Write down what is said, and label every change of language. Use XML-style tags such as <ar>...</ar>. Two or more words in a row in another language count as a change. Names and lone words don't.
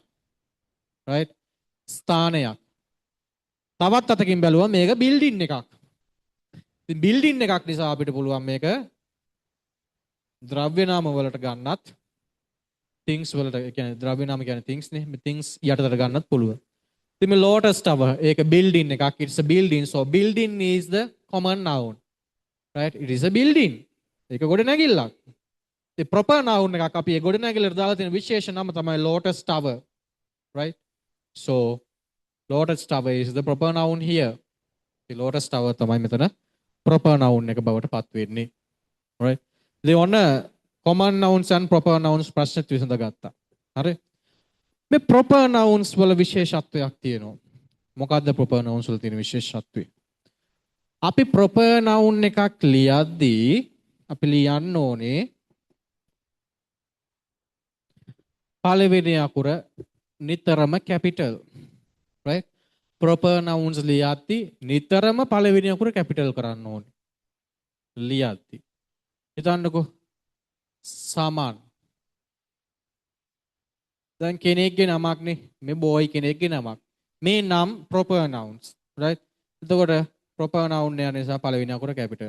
<si>right? ස්ථානයක්. තවත් අතකින් බැලුවම මේක building එකක්. ඉතින් building එකක් නිසා අපිට පුළුවන් මේක ද්‍රව්‍ය නාම වලට ගන්නත් things වලට කියන්නේ ද්‍රව්‍ය නාම කියන්නේ things නේ. මේ things යටතට ගන්නත් පුළුවන්. ඉතින් මේ Lotus Tower ඒක building එකක්.</si> <en>It's a building. So building is the common noun. right? It is a building.</en> <si>ඒක ගොඩ නැගිල්ලක්. ඒ</si> <en>proper noun</en> <si>එකක් අපි ඒ ගොඩ නැගිල්ලට දාලා තියෙන විශේෂ නම තමයි Lotus Tower.</si> <en>right? So Lotus Tower is the proper noun here.</en> <si>The Lotus Tower තමයි මෙතන</si> <en>proper noun</en> <si>එක බවට පත් වෙන්නේ. right? ඉතින් ඔන්න</si> <en>common nouns and proper nouns</en> <si>ප්‍රශ්නෙත් විසඳගත්තා. හරි? මේ</si> <en>proper nouns</en> <si>වල විශේෂත්වයක් තියෙනවා. මොකක්ද</si> <en>proper nouns</en> <si>වල තියෙන විශේෂත්වය? අපි</si> <en>proper noun</en> <si>එකක් ලියද්දී අපි ලියන්න ඕනේ පළවෙනි අකුර නිතරම capital. Right?</si> <en>Proper nouns</en> <si>ලියද්දි නිතරම පළවෙනි අකුර capital කරන්න ඕනේ. ලියද්දි. හිතන්නකෝ සමාන්. දැන් කෙනෙක්ගේ නමක්නේ මේ boy කෙනෙක්ගේ නමක්. මේ නම්</si> <en>proper nouns.</en> <si>Right? එතකොට</si> <en>proper noun</en> <si>යන නිසා පළවෙනි අකුර capital.</si>